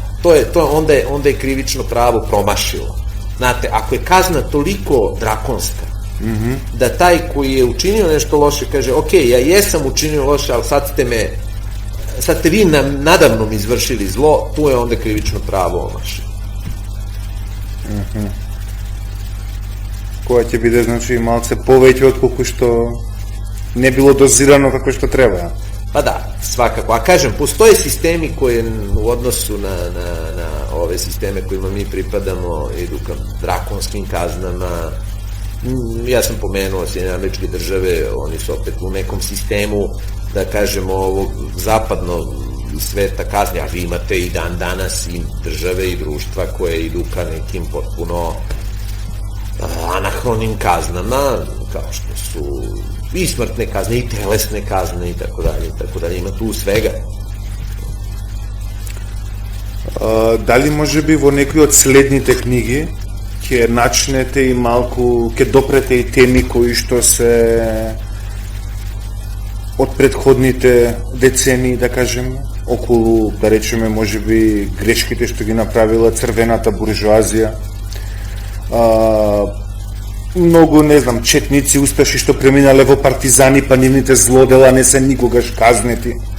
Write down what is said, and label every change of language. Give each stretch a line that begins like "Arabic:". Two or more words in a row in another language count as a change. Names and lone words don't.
Serbian: Onda je krivično pravo promašilo. Znate, ako je kazna toliko drakonska, da taj koji je učinio nešto loše kaže, ok, ja jesam učinio loše, ali sad ste vi nadamnom izvršili zlo, tu je onda krivično pravo omašilo.
Macedonian: Која ќе биде, значи, малце повеќе од колку што не било дозирано како што треба.
Serbian: Pa da, svakako. A kažem, postoje sistemi koje u odnosu na ove sisteme kojima mi pripadamo idu ka drakonskim kaznama. Ja sam pomenuo Sjedinjene Američke Države, oni su opet u nekom sistemu, da kažemo, ovog zapadnog sveta kazni, a vi imate i dan danas i države i društva koje idu ka nekim potpuno anahronim kaznama, kao što su i smrtne kazne, i telesne kazne, i tako dalje, ima tu svega.
Macedonian: Дали може би во некои од следните книги ќе начнете и малку, ќе допрете и теми кои што се од предходните децении, да кажеме, околу, да речеме, може би грешките што ги направила црвената буржуазија, многу, не знам, четници, усташи што преминале во партизани, па нивните злодела не се никогаш казнети.